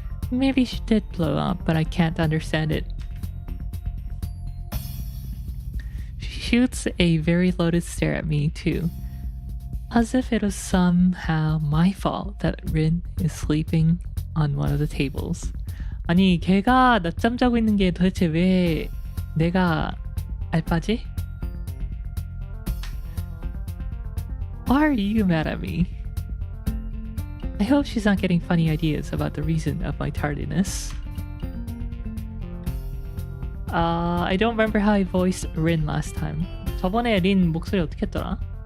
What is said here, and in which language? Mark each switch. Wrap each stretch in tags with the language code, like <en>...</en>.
<en>Maybe she did blow up, but I can't understand it. She shoots a very loaded stare at me, too, as if it was somehow my fault that Rin is sleeping on one of the tables.</en> <ko>아니, 걔가 낮잠 자고 있는 게 도대체 왜 내가 알바지?</ko> <en>Why are you mad at me? I hope she's not getting funny ideas about the reason of my tardiness. I don't remember how I voiced Rin last time.</en> <ko>저번에 린 목소리 어떻게 했더라?</ko>